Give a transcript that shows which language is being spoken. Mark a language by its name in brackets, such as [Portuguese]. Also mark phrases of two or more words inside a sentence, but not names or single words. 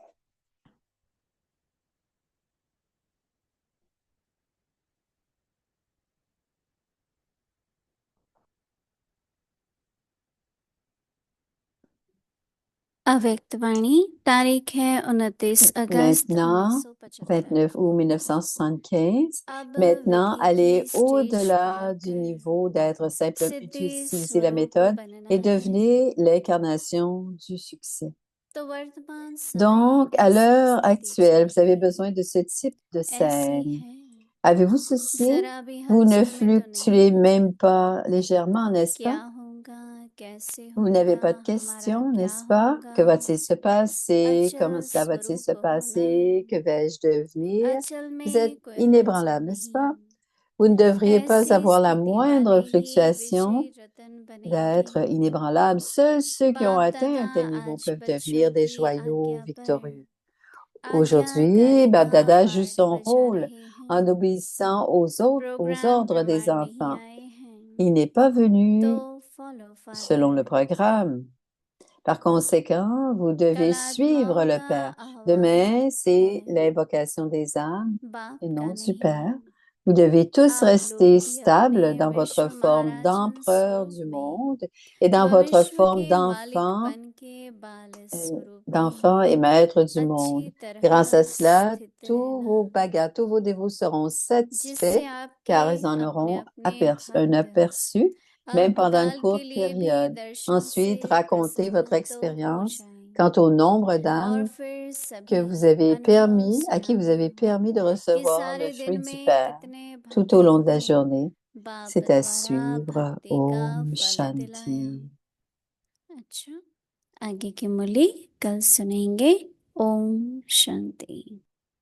[Hindi] अव्यक्त वाणी तारीख है 29 अगस्त [French] Maintenant, [Hindi] 1975। [French] 29 août 1975. [Hindi] अब [French] Maintenant, [Hindi] विधि की [French] allez [Hindi] स्टेज [French] au-delà [Hindi] पर [French] du [Hindi] कर [French] niveau d'être simple, [Hindi] सिद्धि [French] utiliser la [Hindi] स्वरूप [French] méthode [Hindi] बनना [French] et [Hindi] है। [French] devenez l'incarnation du succès. [Hindi] तो वर्तमान समय [French] Donc, à [Hindi] ऐसी [French] l'heure [Hindi] स्थिति [French] actuelle, vous [Hindi] चल [French] avez [Hindi] रही [French] besoin [Hindi] है, [French] de ce type de [Hindi] ऐसी [French] scène. [Hindi] है, [French] Avez-vous ceci? [Hindi] जरा भी [French] Vous ne [Hindi] हलचल में तो नहीं [French] fluctuez [Hindi] है। [French] même pas légèrement, n'est-ce [Hindi] क्या [French] pas? [Hindi] होगा, कैसे [French] Vous n'avez [Hindi] होगा, [French] pas de [Hindi] हमारा [French] questions, [Hindi] क्या [French] n'est-ce pas? [Hindi] होगा, [French] Que va-t-il se passer? Comment [Hindi] अचल [French] cela va-t-il se [Hindi] स्वरूप होना, [French] passer? Que vais-je devenir? [Hindi] अचल [French] Vous êtes [Hindi] में कोई [French] inébranlable, [Hindi] हलचल [French] n'est-ce [Hindi] नहीं, [French] pas? Vous ne devriez pas [Hindi] ऐसी [French] avoir la [Hindi] स्थिति [French] moindre [Hindi] वाले ही [French] fluctuation [Hindi] विजयी रतन [French] d'être [Hindi] बनेंगे। [French] inébranlable. Seuls ceux qui ont [Hindi] बाप [French] atteint [Hindi] दादा [French] un tel niveau [Hindi] आज [French] peuvent [Hindi] बच्चों [French] devenir des [Hindi] की [French] joyaux [Hindi] आज्ञा पर [French] victorieux. [Hindi] आज्ञाकारी [French] Aujourd'hui, [Hindi] का [French] Babdada joue [Hindi] हार्ट [French] son [Hindi] बजा [French] rôle [Hindi] रहे हैं। [French] en obéissant aux [Hindi] प्रोग्राम [French] ordres des [Hindi] प्रमाण नहीं [French] enfants. [Hindi] आए हैं, [French] Il n'est pas [Hindi] तो [French] venu [Hindi] फॉलो [French] selon le [Hindi] फादर। [French] programme. Par conséquent, vous devez [Hindi] कल [French] suivre [Hindi] आत्माओं [French] le [Hindi] का [French] Père. [Hindi] आह्वान [French] Demain, c'est [Hindi] है, [French] l'invocation des âmes [Hindi] बाप [French] et [Hindi] का [French] non du [Hindi] नहीं। [French] Père. Vous devez tous [Hindi] आप लोग [French] rester [Hindi] भी [French] stables [Hindi] अपने [French] dans [Hindi] विश्व [French] votre forme [Hindi] महाराजन [French] d'empereur [Hindi] स्वरूप [French] du [Hindi] में [French] monde et dans votre [Hindi] भविष्य [French] forme [Hindi] के मालिकपन के बाल स्वरूप [French] d'enfant [Hindi] में [French] et maître du [Hindi] अच्छी [French] monde. [Hindi] तरह [French] Grâce à cela, [Hindi] स्थित [French] tous [Hindi] रहना, [French] vos bagas, tous vos dévots seront [Hindi] जिससे [French] satisfaits car ils en [Hindi] आपके [French] auront [Hindi] अपने [French] un [Hindi] भक्त [French] aperçu, même pendant une [Hindi] अल्पकाल के [French] courte [Hindi] लिए भी [French] période. [Hindi] दर्शन [French] Ensuite, [Hindi] से [French] racontez votre [Hindi] प्रसन्न तो हो [French] expérience [Hindi] जाएं, [French] quant au nombre [Hindi] और [French] d'âmes [Hindi] फिर [French] que [Hindi] सभी [French] vous avez [Hindi] अनुभव [French] à qui vous avez [Hindi] सुनाना [French] permis de [Hindi] कि [French] recevoir le [Hindi] सारे [French] fruit [Hindi] दिन [French] du [Hindi] में [French] Père [Hindi] कितने [French] tout au long de la [Hindi] भक्तों को [French] journée. [Hindi] बाप [French] C'est à [Hindi] द्वारा [French] suivre. [Hindi] भक्ति का [French] Om [Hindi] फल दिलाया। [French] Shanti. [Hindi] अच्छा, आगे की मुरली कल सुनेंगे। ओम शांति।